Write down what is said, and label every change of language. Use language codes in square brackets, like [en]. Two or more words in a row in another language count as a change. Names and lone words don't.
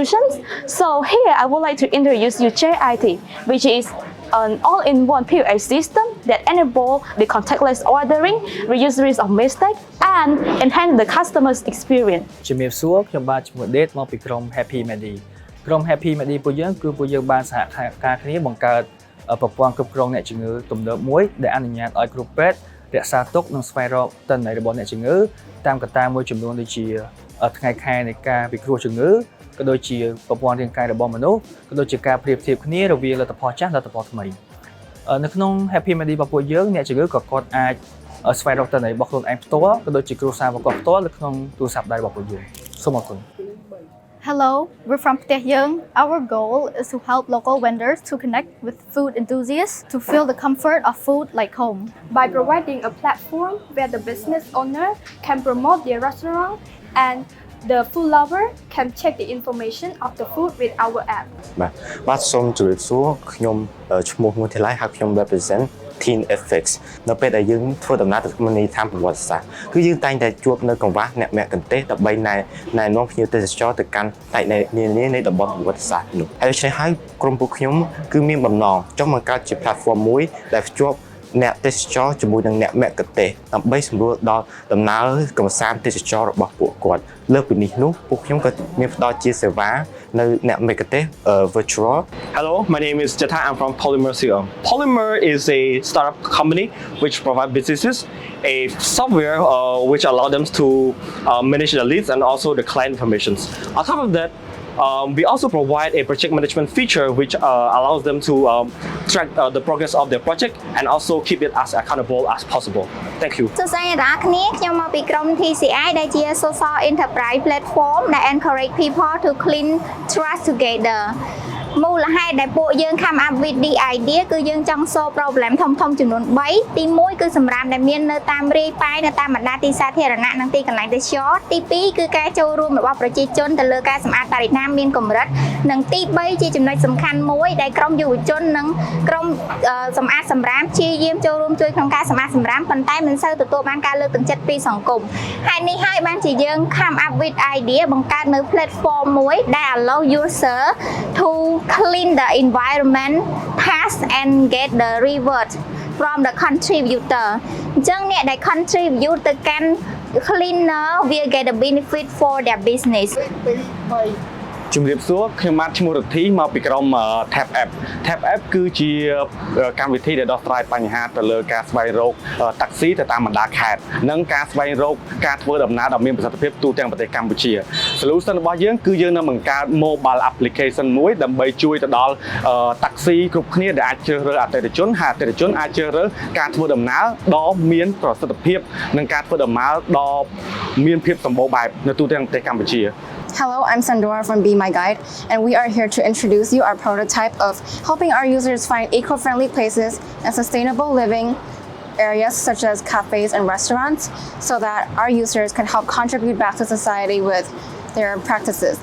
[en] So here I would like to introduce you JIT, which is an all-in-one POS system that enable the contactless ordering, reduce risk of mistake, and enhance the customer's experience. [km] ជំរាបសួរខ្ញុំបាទឈ្មោះ Date មកពីក្រុម Happy Medi ក្រុម Happy Medi ពួកយើងគឺពួកយើងបានសហការគ្នាបង្កើតប្រព័ន្ធគ្រប់គ្រងអ្នកជំងឺទំ នើបមួយដែលអនុញ្ញាតឲ្យគ្រូពេទ្យរក្សាទុកនិងស្វែងរកទិន្នន័យរបស់អ្នកជំងឺតាមកត្តាមួយចំនួនដូចជាថ្ងៃខែនៃការពិគ្រោះជំងឺក៏ដូចជាប្រព័ន្ធរាងកាយរបស់មនុស្សក៏ដូចជាការប្រៀបធៀបគ្នារវាងលទ្ធផលចាស់លទ្ធផលថ្មីនៅក្នុង Happy Medi របស់ពួកយើងអ្នកជំងឺក៏គាត់អាចស្វែងរកទិន្នន័យរបស់ខ្លួនឯងផ្ទាល់ក៏ដូចជាគ្រួសាររបស់គាត់ផ្ទាល់នៅក្នុងទូរស័ព្ទដៃរបស់ពួកយើងសូមអរគុណ [en] Hello, we're from Pteh Yeung. Our goal is to help local vendors to connect with food enthusiasts to feel the comfort of food like home. By providing a platform where the business owner can promote their restaurant and the food lover can check the information of the food with our app. [km] បាទសូមជម្រាបសួរខ្ញុំឈ្មោះមួយទីឡៃហើយខ្ញុំ represent Teen FX នៅពេលដែលយើងធ្វើដំណើរទៅក្នុងនីតិដ្ឋានប្រវត្តិសាស្ត្រគឺ យើងតែងតែជួបនៅកង្វះអ្នកមគ្គន្ទេសដើម្បីណែនាំភ្ញៀវទេសចរទៅកាន់ផ្នែកនានានៃតំបន់ប្រវត្តិសាស្ត្រនោះហើយដូច្នេះហើយក្រុមពួកខ្ញុំគឺមានបំណងចង់បង្កើតជា platform មួយដែលភ្ជាប់អ្នកទេសចរជាមួយនឹងអ្នកមគ្គន្ទេសដើម្បីសម្រួលដល់ដំណើរកម្សាន្តទេសចររបស់ពួកគាត់លើសពីនេះនោះពួកខ្ញុំក៏មានផ្ដល់ជាសេវានៅអ្នកមគ្គន្ទេស virtual [en] Hello, my name is Jata. I'm from Polymer Crm. Polymer is a startup company which provides businesses a software which allow them to manage the leads and also the client information. On top of that, we also provide a project management feature which allows them to track the progress of their project and also keep it as accountable as possible. Thank you. [km] សួស្តីអ្នកនរគ្នាខ្ញុំមកពីក្រុម TCI ដែលជា [en] Social Enterprise Platform [km] ដែល [en] encourage people to clean trust together [km] មូលហេតុដែលពួកយើង [en] come up with the idea [km] គឺយើងចង់ [en] solve problem [km] ធំ ៗចំនួន3ទី1គឺសម្រាប់ដែលមាននៅតាមរាយប៉ាយនៅតាមបណ្ដាទីសាធារណៈនិងទីកន្លែងទេសចរទី2គឺការចូលរួមរបស់ ប្រជាជនទៅលើការសម្អាតបរិស្ថានមានកម្រិតនិងទី3ជាចំណុចសំខាន់មួយដែលក្រុមយុវជននិង ក្រុមសម្អាតសម្រាមព្យាយាមចូលរួមជួយក្នុងការសម្អាតសម្រាមប៉ុន្តែមិនសូវទទួលបានការលើកទឹកចិត្តពីសង្គមហើយនេះហើយបានជាយើង [en] come up with idea [km] បង្កើតនៅ platform មួយដែល [en] allow user to clean the environment task and get the reward from the contributor [km] អញ្ចឹងអ្នកដែល contribute ទៅកាន់ [en] cleaner will get a benefit for their business [km] ជំរាបសួរខ្ញុំបាទឈ្មោះរទ្ធីមកពីក្រុម Tap App គឺជាកម្មវិធីដែលដោះស្រាយបញ្ហាទៅលើការស្វែងរកតាក់ស៊ី ទៅតាមបណ្ដាខេត្តនិងការស្វែងរកការធ្វើដំណើរដ៏មានប្រសិទ្ធភាពទូទាំងប្រទេសកម្ពុជា Solution របស់យើងគឺយើងនឹងបង្កើត [en] mobile application [km] មួយដើម្បីជួយទៅដល់តាក់ស៊ីគ្រប់គ្នាដែលអាចជ្រើសរើសអតិថិជនហើយអតិថិជនអាចជ្រើសរើសការធ្វើដំណើរដ៏មានប្រសិទ្ធភាពនិងការធ្វើដំណើរដ៏មានភាពសម្បូរបែបនៅទូទាំងប្រទេសកម្ពុជា [en] Hello, I'm Sandora from Be My Guide, and we are here to introduce you our prototype of helping our users find eco-friendly places and sustainable living areas such as cafes and restaurants so that our users can help contribute back to society with their practices.